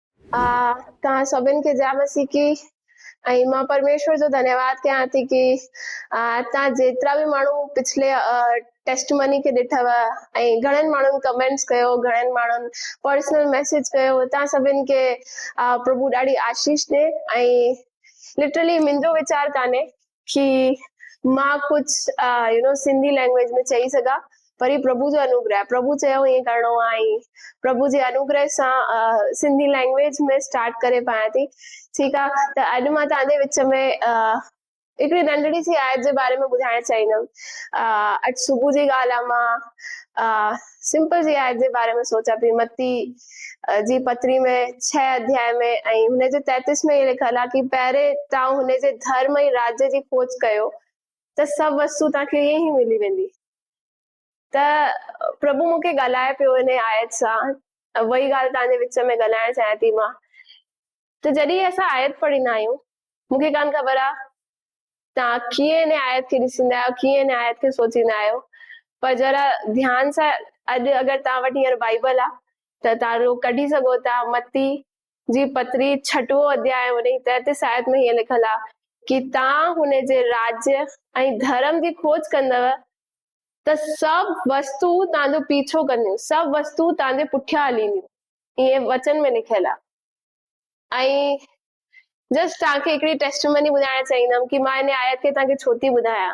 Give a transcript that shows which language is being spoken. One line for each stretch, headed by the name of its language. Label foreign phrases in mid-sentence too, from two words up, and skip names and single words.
Sindhi: तव्हां सभिनि खे जय मसीह की। ऐं मां परमेश्वर जो धन्यवाद कयां थी की तव्हां जेतिरा बि माण्हू पिछले टेस्ट मनी खे ॾिठव ऐं घणनि माण्हुनि कमेंट्स कयो, घणनि माण्हुनि
English: personal message
Sindhi: कयो, तव्हां सभिनि खे प्रभु ॾाढी आशीष ॾे। ऐं लिटरली मुंहिंजो वीचार कान्हे कि मां कुझु सिंधी लैंग्वेज में चई सघां, पर ही प्रभु जो अनुग्रह आहे। प्रभु चयो ईअं करिणो आहे ऐं प्रभु जे अनुग्रह सां सिंधी लैंग्वेज में स्टार्ट करे पायां थी। ठीकु आहे, त अॼु मां तव्हांजे विच में हिकिड़ी नंढड़ी सी आयत जे बारे में ॿुधाइण चाहींदमि। अॼु सुबुह जी ॻाल्हि आहे, मां सिंपल जी आयत जे बारे में सोचां पई। मत्ती जी पत्री में 6 अध्याय में ऐं हुनजे 33 में इहे लिखियल आहे कि पहिरें तव्हां हुनजे धर्म ऐं राज्य जी खोज कयो त सभु वस्तु तव्हांखे ईअं ई मिली वेंदी। त प्रभु मूंखे ॻाल्हाए पियो इन आयत सां, वही ॻाल्हि तव्हांजे विच में ॻाल्हाइण चाहियां थी मां। त जॾहिं असां आयत पढ़ींदा आहियूं, मूंखे कान ख़बर आहे तव्हां कीअं इन आयत खे ॾिसंदा आहियो, कीअं इन आयत खे सोचींदा आहियो, पर जरा ध्यान सां अॼु अगरि तव्हां वटि हींअर बाइबल आहे त तव्हां कढी सघो था। मत्ती जी पत्री 6 अध्याय उन 33 आयत में हीअं लिखियल आहे कि तव्हां हुनजे राज्य ऐं धर्म जी खोज कंदव त सभु वस्तु तव्हांजो पीछो कंदियूं, सभु वस्तु तव्हांजे पुठियां हलींदियूं, ईअं वचन में लिखियल आहे। ऐं जस्ट तव्हांखे हिकिड़ी टेस्टमनी ॿुधाइण चाहींदमि कि मां इन आयत खे तव्हांखे छो थी ॿुधायां।